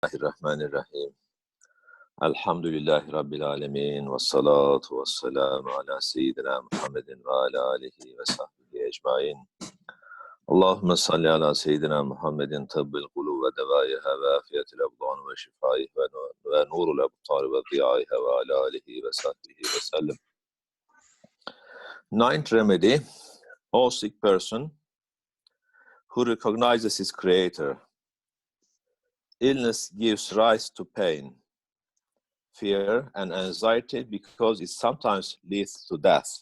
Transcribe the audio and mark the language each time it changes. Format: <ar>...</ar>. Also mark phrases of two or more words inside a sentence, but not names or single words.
<ar>بسم الله الرحمن الرحيم. الحمد لله رب العالمين. والصلاة والسلام على سيدنا محمد وعلى آله وصحبه أجمعين. اللهم صل على سيدنا محمد طب القلوب ودوائها وعافية الأبدان وشفائها ونور الأبصار وضيائها وعلى آله وصحبه وسلم.</ar> <en>Ninth remedy, O sick person who recognizes his creator. Illness gives rise to pain, fear, and anxiety because it sometimes leads to death.</en>